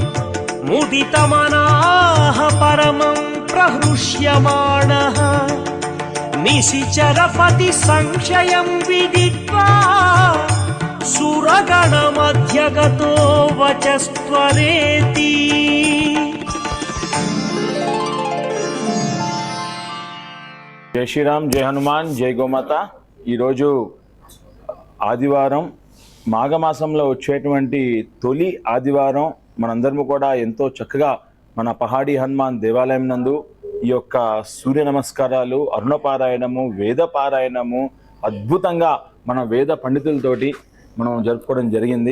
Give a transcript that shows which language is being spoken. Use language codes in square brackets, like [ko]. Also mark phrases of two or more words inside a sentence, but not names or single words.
[sa] मुदितमनाः परमं प्रहृष्यमाणः निशिचरपति संशयं विदित्वा सुरगणमध्यगतो वचस्त्वरेति [te] జై శ్రీరామ్, జై హనుమాన్, జై గోమాత. ఈరోజు ఆదివారం, మాఘమాసంలో వచ్చేటువంటి తొలి ఆదివారం. మనందరము కూడా ఎంతో చక్కగా మన పహాడీ హనుమాన్ దేవాలయం నందు ఈ యొక్క సూర్య నమస్కారాలు, అరుణపారాయణము, వేద పారాయణము అద్భుతంగా మన వేద పండితులతోటి మనం జరుపుకోవడం జరిగింది.